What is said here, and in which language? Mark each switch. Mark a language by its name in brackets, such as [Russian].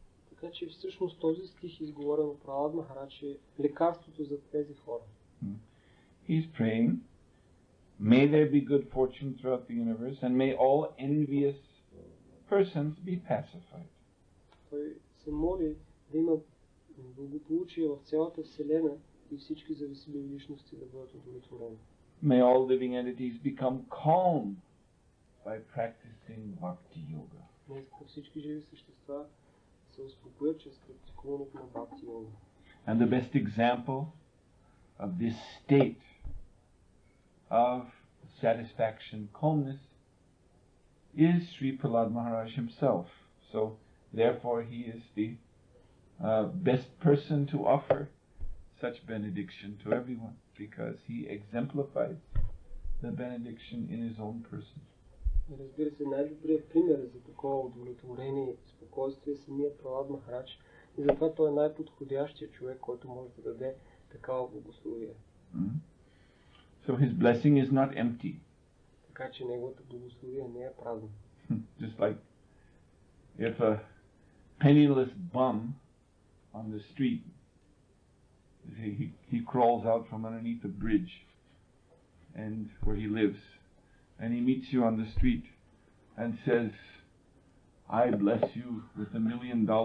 [Bulgarian] Така че всъщност този стих, изговорен от Пралад Махарадж, е лекарството за тези хора. [English] He's praying, may there be good fortune throughout the universe and may all envious persons be pacified. [Bulgarian] Той се моли да има благополучие в цялата Вселена и всички зависими личности да бъдат удовлетворени. [English] May all living entities become calm by practicing bhakti yoga. [Bulgarian] Нека всички живи същества се успокоят чрез практикуването на бхакти йога. [English] And the best example of this state of satisfaction, calmness, is Sri Prahlad Maharaj himself. So, therefore, he is the best person to offer such benediction to everyone, because he exemplifies the benediction in his own person. [Bulgarian] Разбира се, най-добрият пример за такова удовлетворение и спокойствие е самият Пралад Махарадж, и затова той е най-подходящият човек, който може да даде такава благословие. [English] So his blessing is not empty. [Bulgarian] Така че неговата благословие не е празна. [English] Just like if a penniless bum on the street, he crawls out from underneath a bridge and where he lives, and he meets you on the street and says, I bless you with $1 million.